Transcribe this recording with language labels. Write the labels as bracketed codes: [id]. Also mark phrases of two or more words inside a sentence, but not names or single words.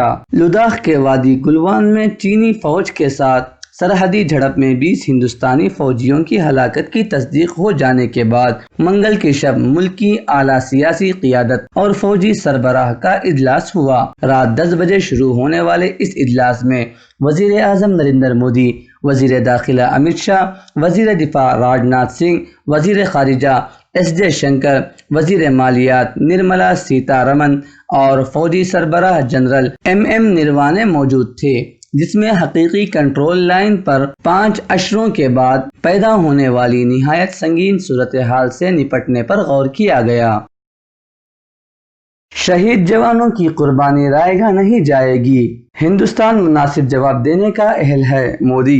[ur] لداخ کے وادی گلوان میں چینی فوج کے ساتھ سرحدی جھڑپ میں 20 ہندوستانی فوجیوں کی ہلاکت کی تصدیق ہو جانے کے بعد منگل کی شب ملکی اعلیٰ سیاسی قیادت اور فوجی سربراہ کا اجلاس ہوا۔ رات 10 بجے شروع ہونے والے اس اجلاس میں وزیر اعظم نریندر مودی، وزیر داخلہ امت شاہ، وزیر دفاع راجناتھ سنگھ، وزیر خارجہ ایس جے شنکر، وزیر مالیات نرملا سیتا رمن اور فوجی سربراہ جنرل ایم نروانے موجود تھے، جس میں حقیقی کنٹرول لائن پر 5 اشروں کے بعد پیدا ہونے والی نہایت سنگین صورتحال سے نپٹنے پر غور کیا گیا۔ شہید جوانوں کی قربانی رائے گاہ نہیں جائے گی، ہندوستان مناسب جواب دینے کا اہل ہے: مودی۔